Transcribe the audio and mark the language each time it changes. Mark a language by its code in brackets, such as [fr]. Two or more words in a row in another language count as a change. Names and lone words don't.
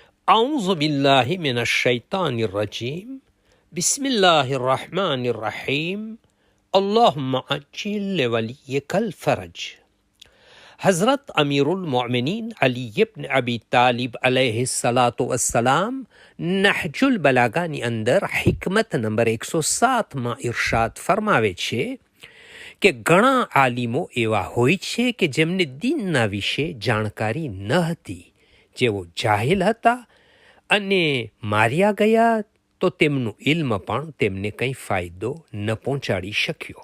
[ar] أعوذ بالله من الشيطان الرجيم بسم الله الرحمن الرحيم اللهم عجل لوليك الفرج. [gu] હઝરત અમીરુલ મોમિનીન અલી ઇબ્ન અબી તાલિબ [ar] عليه الصلاة والسلام [gu] નહજુલ બલાગાની અંદર હિકમત નંબર 107માં ઇરશાદ ફરમાવે છે કે ઘણા આલિમો એવા હોય છે કે જેમને દીનના વિશે જાણકારી ન હતી, જેઓ જાહિલ હતા અને માર્યા ગયા તો તેમનું ઇલ્મ પણ તેમને કંઈ ફાયદો ન પહોંચાડી શક્યો.